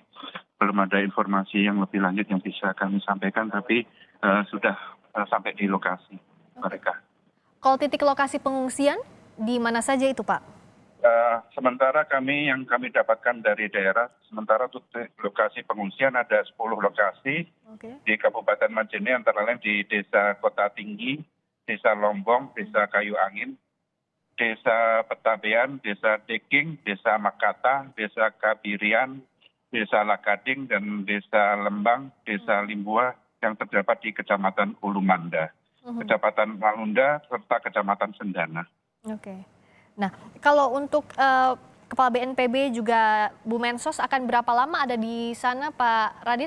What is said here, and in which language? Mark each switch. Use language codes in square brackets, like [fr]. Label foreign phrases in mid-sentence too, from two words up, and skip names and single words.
[id] Belum ada informasi yang lebih lanjut yang bisa kami sampaikan, tapi sudah sampai di lokasi mereka. Kalau titik lokasi pengungsian, di mana saja itu Pak? Sementara yang kami dapatkan dari daerah, sementara untuk lokasi pengungsian ada 10 lokasi di Kabupaten Majene, antara lain di Desa Kota Tinggi, Desa Lombong, Desa Kayu Angin, Desa Petabean, Desa Deking, Desa Makata, Desa Kabirian, Desa Lakading, dan Desa Lembang, Desa Limbua yang terdapat di Kecamatan Ulumanda, Kecamatan Malunda, serta Kecamatan Sendana. Nah, kalau untuk Kepala BNPB juga Bu Mensos akan berapa lama ada di sana Pak Radit?